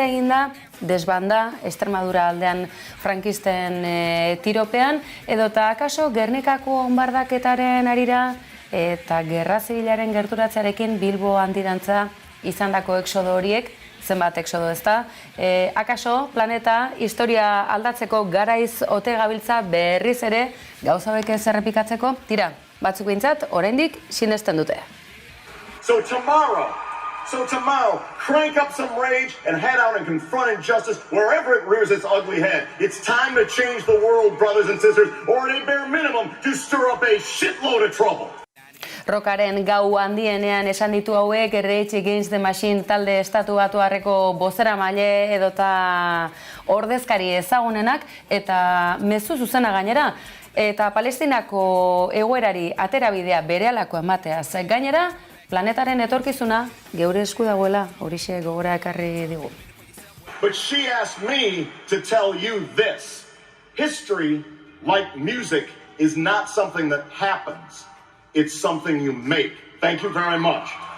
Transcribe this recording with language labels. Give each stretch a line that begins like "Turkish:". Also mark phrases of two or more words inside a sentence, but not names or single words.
Basque: eginda, desbanda, Extremadura aldean frankisten tiropean, edota akaso Gernikako onbardaketaren arira, eta gerra zibilaren gerturatzearekin Bilbo handidantza izandako exodo horiek, zenbat exodo ez da, akaso planeta historia aldatzeko garaiz ote gabiltza berriz ere gauza hauek ez errepikatzeko, tira, batzuk behintzat, oraindik sinesten dute.
English: So tomorrow, crank up some rage and head out and confront injustice wherever it rears its ugly head. It's time to change the world, brothers and sisters, or at a bare minimum, to stir up a shitload of trouble.
Basque: Rockaren gau handienean esan ditu hauek Rage Against the Machine talde estatubatuarreko bozeramaile edota ordezkari ezagunenak eta mezu zuzena gainera. Eta Palestinako egoerari aterabidea berehalako emateaz gainera, planetaren etorkizuna geure esku dagoela, horixe gogora ekarri digu.
English: But she asked me to tell you this. History, like music, is not something that happens. It's something you make. Thank you very much.